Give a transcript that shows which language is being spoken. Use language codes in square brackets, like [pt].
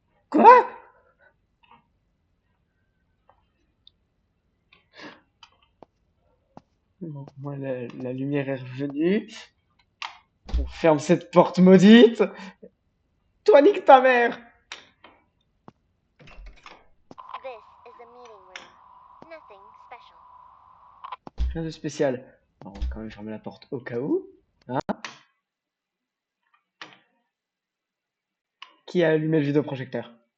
[fr] Quoi? Bon, moi, la lumière est revenue. On ferme cette porte maudite. Toi, nique ta mère! [en] This is the meeting room. Nothing special. [fr] Rien de spécial. Alors, on va quand même fermer la porte au cas où. Hein? Qui a allumé le vidéoprojecteur?